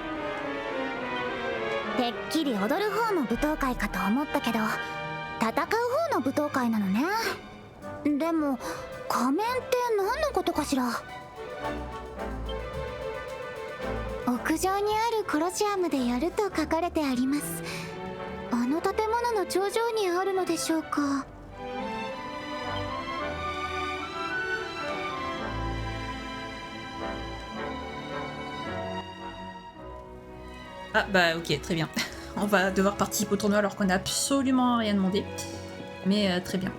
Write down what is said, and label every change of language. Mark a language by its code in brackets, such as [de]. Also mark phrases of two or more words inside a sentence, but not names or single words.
[ja] てっきり踊る方の舞踏会かと思ったけど、戦う方の舞踏会なのね。でも仮面って何のことかしら。屋上にあるコロシアムでやると書かれてあります。あの建物の頂上にあるのでしょうか。 [fr] Ah bah ok, très bien. On va devoir participer au tournoi alors qu'on n'a absolument rien demandé. Mais très bien.